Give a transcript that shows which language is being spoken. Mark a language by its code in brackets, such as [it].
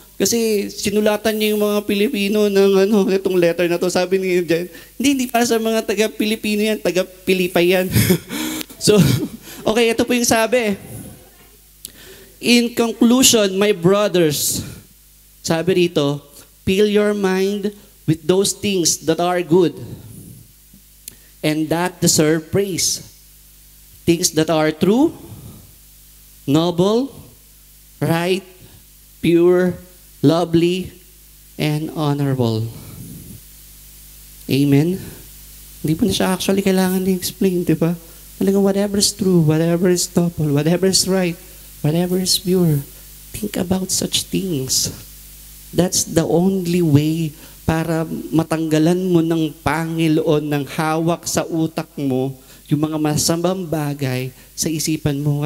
[tl] Kasi sinulatan niya yung mga Pilipino ng itong letter na to. Sabi niya dyan, hindi para sa mga taga-Pilipino yan, taga-Pilipay yan. So, okay, ito po yung sabi. [en] In conclusion, my brothers, [tl] sabi rito, [en] fill your mind with those things that are good and that deserve praise. Things that are true, noble, right, pure, lovely, and honorable. Amen? [tl] Hindi po na siya actually kailangan i-explain, di ba? Talagang [en] whatever is true, whatever is noble, whatever is right, whatever is pure, think about such things. That's the only way [tl] para matanggalan mo ng Panginoon ng hawak sa utak mo yung mga masamang bagay sa isipan mo.